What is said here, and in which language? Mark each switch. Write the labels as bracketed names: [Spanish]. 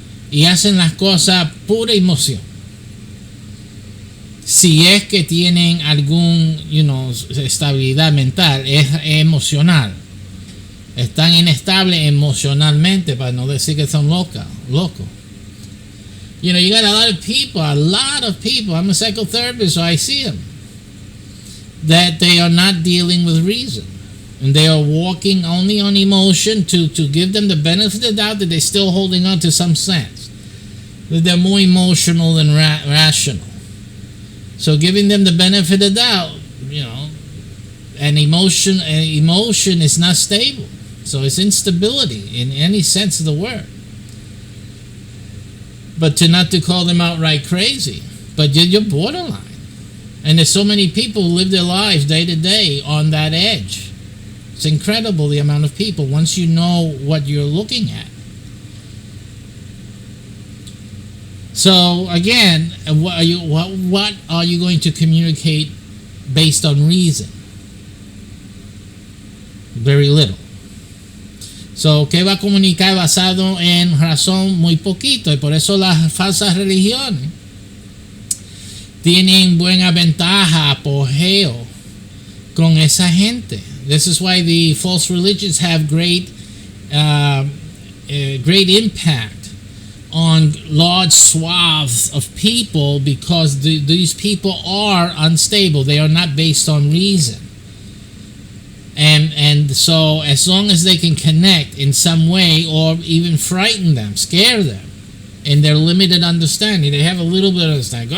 [Spanish] Y hacen las cosas pura emoción. Si es que tienen algún, estabilidad mental, es emocional. Están inestables emocionalmente, para no decir que son locos. [English] You got a lot of people. I'm a psychotherapist, so I see them. That they are not dealing with reason. And they are walking only on emotion to give them the benefit of the doubt that they're still holding on to some sense. That they're more emotional than rational. So giving them the benefit of the doubt, and emotion is not stable. So it's instability in any sense of the word. But not to call them outright crazy, but you're borderline. And there's so many people who live their lives day to day on that edge. It's incredible the amount of people once you know what you're looking at. So again, what are you going to communicate based on reason? Very little. [Spanish] So, ¿qué va a comunicar basado en razón? Muy poquito. Y por eso las falsas religiones tienen buena ventaja, apogeo con esa gente. [English] This is why the false religions have great impact on large swaths of people, because these people are unstable. They are not based on reason. And so as long as they can connect in some way, or even frighten them, scare them in their limited understanding, they have a little bit of understanding.